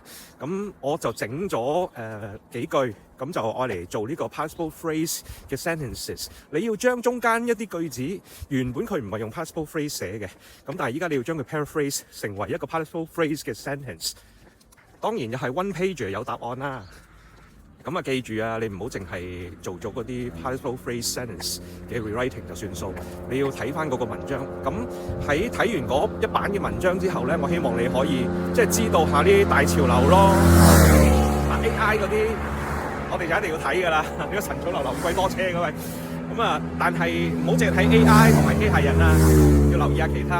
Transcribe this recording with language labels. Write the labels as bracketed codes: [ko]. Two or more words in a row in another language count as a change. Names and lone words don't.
[yue] 咁我就整咗幾句，咁就愛嚟做呢個 [en] participle phrase [yue] 嘅 sentences。你要將中間一啲句子原本佢唔係用 [en] participle phrase [yue] 寫嘅，咁但係依家你要將佢 paraphrase 成為一個 [en] participle phrase [yue] 嘅 sentence。當然又係 [en] one page [yue] 有答案啦。咁啊，記住啊，你唔好淨係做咗嗰啲 [en] participle phrase sentence [yue] 嘅 rewriting 就算數，你要睇翻嗰個文章。咁喺睇完嗰一版嘅文章之後咧，我希望你可以即係知道下啲大潮流咯。AI 嗰啲，我哋就一定要睇㗎啦。呢個陳草流流咁鬼多車㗎喂。咁啊，但係唔好淨係睇 AI 同埋機械人啊，要留意下其他。